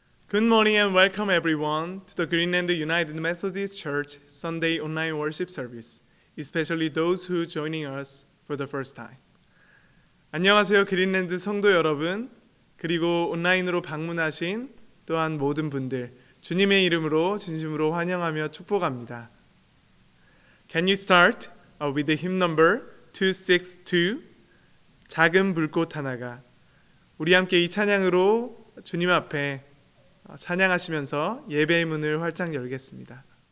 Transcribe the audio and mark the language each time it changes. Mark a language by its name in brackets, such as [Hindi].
[English] Good morning and welcome everyone to the Greenland United Methodist Church Sunday online worship service, especially those who joining us for the first time. [Korean] 안녕하세요, 그린랜드 성도 여러분, 그리고 온라인으로 방문하신 또한 모든 분들, 주님의 이름으로 진심으로 환영하며 축복합니다. [English] Can you start with the hymn number 262, [Korean] 작은 불꽃 하나가. 우리 함께 이 찬양으로 주님 앞에 찬양하시면서 예배의 문을 활짝 열겠습니다.